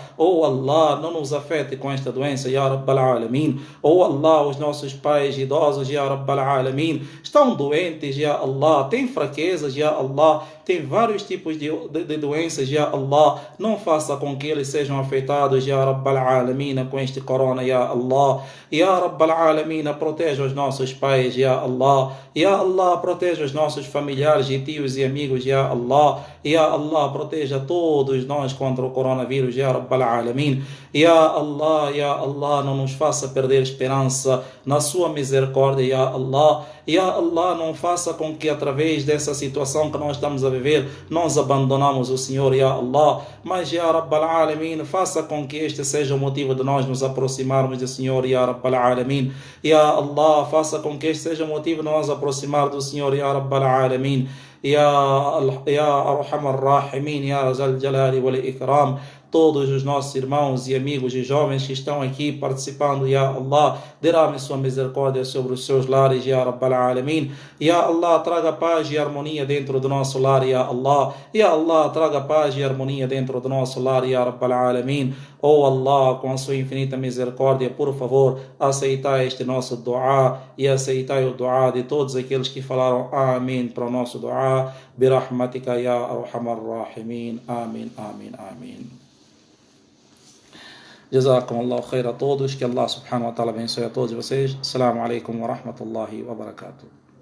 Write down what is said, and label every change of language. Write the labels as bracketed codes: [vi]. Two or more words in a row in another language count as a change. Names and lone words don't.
[pt] Oh Allah, não nos afete com esta doença, [ar] يا رب العالمين. [pt] Oh Allah, os nossos pais idosos, [ar] يا رب العالمين, [pt] estão doentes, [ar] يا الله. [pt] Têm fraquezas, [ar] يا الله. [pt] Tem vários tipos de doenças, [ar] يا الله. [pt] Não faça com que eles sejam afetados, [ar] يا رب العالمين, [pt] com este corona, [ar] يا الله. يا رب العالمين, [pt] proteja os nossos pais, [ar] يا الله. يا الله, [pt] proteja os nossos familiares e tios e amigos, [ar] يا الله. يا الله, [pt] proteja todos nós contra o coronavírus, [ar] يا رب العالمين. يا الله, [pt] não nos faça perder esperança na sua misericórdia, [ar] يا الله. يا الله, [pt] não faça com que através dessa situação que nós estamos a viver, nós abandonamos o Senhor, [ar] يا الله. Mas, يا رب العالمين, [pt] faça com que este seja o motivo de nós nos aproximarmos do Senhor, [ar] يا رب العالمين. يا الله, [pt] faça com que este seja o motivo de nós aproximar do Senhor, [ar] يا رب العالمين. يا أرحم الراحمين يا ذا الجلال والإكرام. [pt] Todos os nossos irmãos e amigos e jovens que estão aqui participando, [ar] يا الله, [pt] derrame sua misericórdia sobre os seus lares, [ar] يا رب العالمين. يا الله, [pt] traga paz e harmonia dentro do nosso lar, [ar] يا الله. يا الله, [pt] traga paz e harmonia dentro do nosso lar, [ar] يا رب العالمين. [pt] Oh Allah, com a sua infinita misericórdia, por favor, aceitai este nosso dua e aceitai o dua de todos aqueles que falaram Amém para o nosso dua. [ar] برحمتك يا أرحم الراحمين. [pt] Amém, amém, amém. [ar] جزاكم الله خير [pt] a todos, que Allah [ar] سبحانه وتعالى [pt] abençoe a todos vocês. [ar] السلام عليكم ورحمة الله وبركاته.